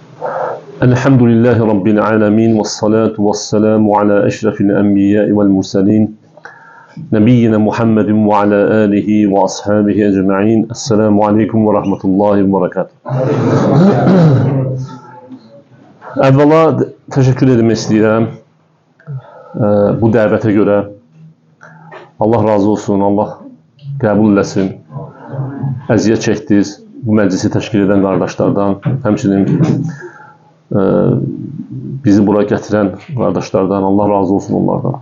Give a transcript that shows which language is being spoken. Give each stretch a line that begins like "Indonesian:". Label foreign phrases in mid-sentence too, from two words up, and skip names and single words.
Arabic: الحمد لله رب العالمين والصلاة والسلام على أشرف الأنبياء والمرسلين نبينا محمد وعلى آله وأصحابه أجمعين. السلام عليكم ورحمة الله وبركاته.
Azerbaijani: Əvvəla təşəkkür etmək istəyirəm bu dəvətə görə. Allah razı olsun, Allah qəbul eləsin. Əziyyət çəkdiniz bu məclisi təşkil edən qardaşlardan, həmçinin bizi bura gətirən qardaşlardan, Allah razı olsun onlardan.